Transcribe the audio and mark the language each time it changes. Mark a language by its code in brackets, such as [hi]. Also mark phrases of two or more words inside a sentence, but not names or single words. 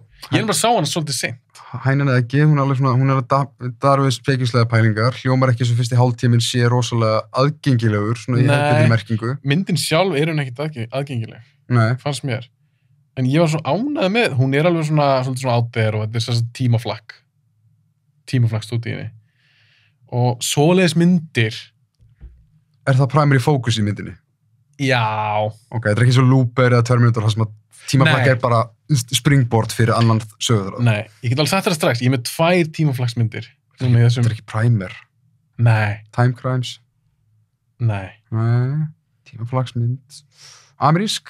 [is] Ég bara sá hana svolítið seint. Hænan eða ekki, hún er alveg svona, hún er að darfið spekingslega pælingar, hljómar ekki svo fyrst í hálftíminn sé rosalega aðgengilegur, svona í hefðbundinni merkingu. Myndin sjálf er hún ekkit aðgengileg. Nei. Fannst mér. En ég var svo ánægð með, hún er alveg svona, svolítið svona [en] out there [is] og þetta er svona tímaflakk stúdíinni. Og svoleiðis myndir. Er það [en] primary focus [is] í myndinni? Já. Ok, þetta er ekki svo Looper eða Terminator, það sem að tímaflakk er bara springboard fyrir annan sögurþráð. Nei, ég get alveg sagt þetta strax. Ég er með 2 tímaflakksmyndir. Þetta er ekki Primer. Nei. Time Crimes. Nei. Tímaflakksmynd. Amerísk?